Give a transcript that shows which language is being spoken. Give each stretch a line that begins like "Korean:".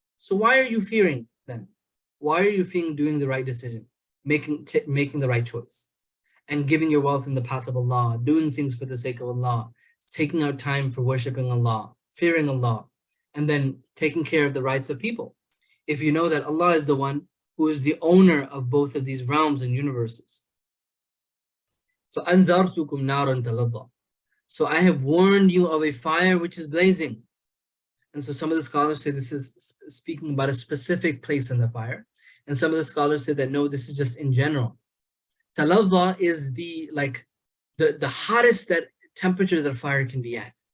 English: So why are you fearing then? Why are you fearing doing the right decision, making the right choice, and giving your wealth in the path of Allah, doing things for the sake of Allah, taking out time for worshipping Allah, fearing Allah, and then taking care of the rights of people? If you know that Allah is the one who is the owner of both of these realms and universes. So
Arabic: أَنذَرْتُكُمْ نَارًا تَلَظَّى.
English: So I have warned you of a fire which is blazing. And so some of the scholars say this is speaking about a specific place in the fire. And some of the scholars say that no, this is just in general. Taladha is the hottest temperature that fire can be at.